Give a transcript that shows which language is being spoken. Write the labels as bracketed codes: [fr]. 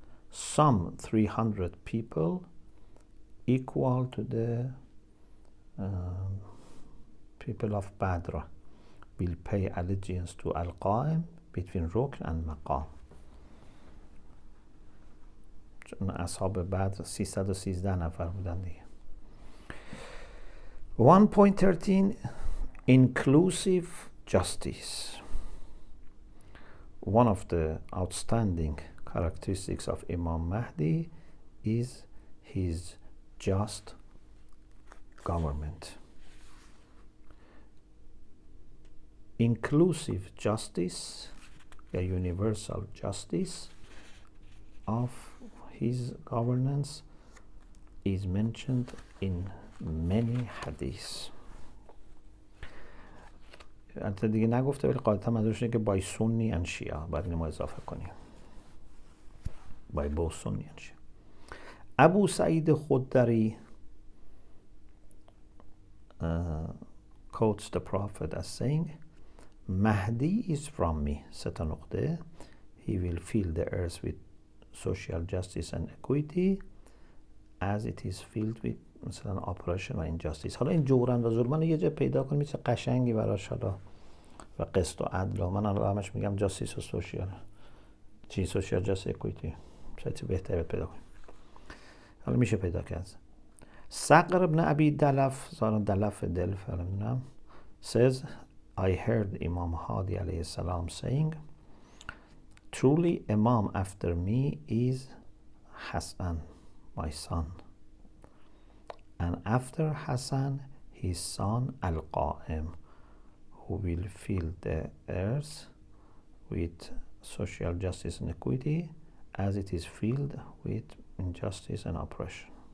[en] Some 300 people equal to the people of Badr will pay allegiance to Al-Qa'im between Rukn and Maqam. [fa] چون اصحاب بدر 313 نفر بودن دیگه. [en] 1.13 Inclusive justice. One of the outstanding characteristics of Imam Mahdi is his just government. Inclusive justice, a universal justice of his governance is mentioned in many hadiths. [fa] البته دیگه نگفته ولی قاعدتا منظورش اینه که [en] by Sunni and Shia [fa] باید اینو ما اضافه کنیم. [en] by both Sunni and Shia. Abu Sa'id Khudri quotes the Prophet as saying, Mahdi is from me, [fa] سه تا نقطه. [en] He will fill the earth with social justice and equity as it is filled with مثلا oppression و injustice. [fa] حالا این جورن و ظلمن یه جا پیدا کنیم چه قشنگی براش حالا و قسط و عدل و من الان همش میگم جاستیس و سوشیال چی [en] social justice equity [fa] چه بهتره پیدا کنیم. حالا میشه پیدا کرد. [en] صقر ابن ابی دلف زارن دلف دلف [fa] نمیدونم [en] says I heard Imam Mahdi alayhi salam saying truly Imam after me is Hassan my son, and after Hassan his son Al-Qa'im, who will fill the earth with social justice and equity as it is filled with injustice and oppression.